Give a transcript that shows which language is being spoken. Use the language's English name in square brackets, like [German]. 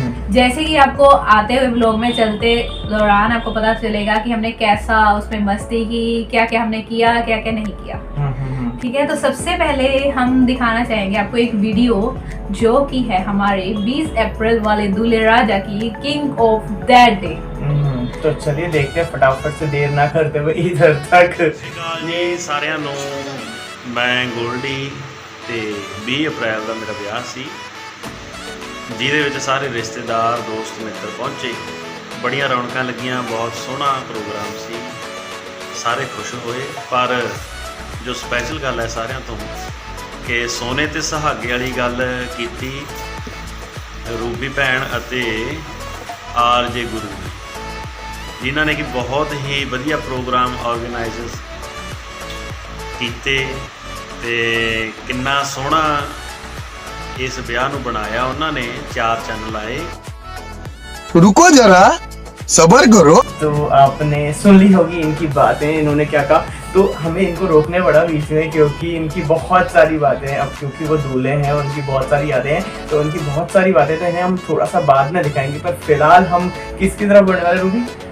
[Hindi] जैसे कि आपको आते हुए ब्लॉग में चलते दौरान आपको पता चलेगा कि हमने कैसा उसमें मस्ती की, क्या क्या हमने किया, क्या क्या नहीं किया। ठीक है, तो सबसे पहले हम दिखाना चाहेंगे आपको एक वीडियो जो कि है हमारे 20 अप्रैल वाले दूल्हे राजा की, किंग ऑफ दैट डे। तो चलिए देखते हैं फटाफट से, देर ना करते हुए इधर तक। [Punjabi] जी साਰਿਆਂ ਨੂੰ ਮੈਂ ਗੋਲਡੀ ਤੇ 20 ਅਪ੍ਰੈਲ ਦਾ ਮੇਰਾ ਵਿਆਹ ਸੀ, ਜਿਹਦੇ ਵਿੱਚ ਸਾਰੇ ਰਿਸ਼ਤੇਦਾਰ ਦੋਸਤ ਮਿੱਤਰ ਪਹੁੰਚੇ। ਬੜੀਆਂ ਰੌਣਕਾਂ ਲੱਗੀਆਂ, ਬਹੁਤ ਸੋਹਣਾ ਪ੍ਰੋਗਰਾਮ ਸੀ, ਸਾਰੇ ਖੁਸ਼ ਹੋਏ। ਪਰ ਜੋ ਸਪੈਸ਼ਲ ਗੱਲ ਹੈ ਸਾਰਿਆਂ ਤੋਂ ਕਿ ਸੋਨੇ ਤੇ ਸੁਹਾਗੇ ਵਾਲੀ ਗੱਲ ਕੀਤੀ ਰੂਬੀ ਭੈਣ ਅਤੇ ਆਰਜੇ ਗੁਰੂ, ਜਿਨ੍ਹਾਂ ਨੇ ਕਿ ਬਹੁਤ ਹੀ ਵਧੀਆ ਪ੍ਰੋਗਰਾਮ ਆਰਗੇਨਾਈਜ਼ਰਸ ਕੀਤੇ ਤੇ ਕਿੰਨਾ ਸੋਹਣਾ [Hindi] इस ब्याह [Punjabi] ਨੂੰ बनाया। [Hindi] उन्होंने 4 चैनल आए। रुको जरा, सब्र करो। तो आपने सुन ली होगी इनकी बातें, इन्होंने क्या कहा। तो हमें इनको रोकने पड़ा बीच में क्योंकि इनकी बहुत सारी बातें हैं। अब क्योंकि वो दूल्हे हैं और उनकी बहुत सारी यादें हैं, तो उनकी बहुत सारी बातें तो इन्हें हम थोड़ा सा बाद में दिखाएंगे। पर फिलहाल हम किसकी तरफ बढ़ने वाले रूबी?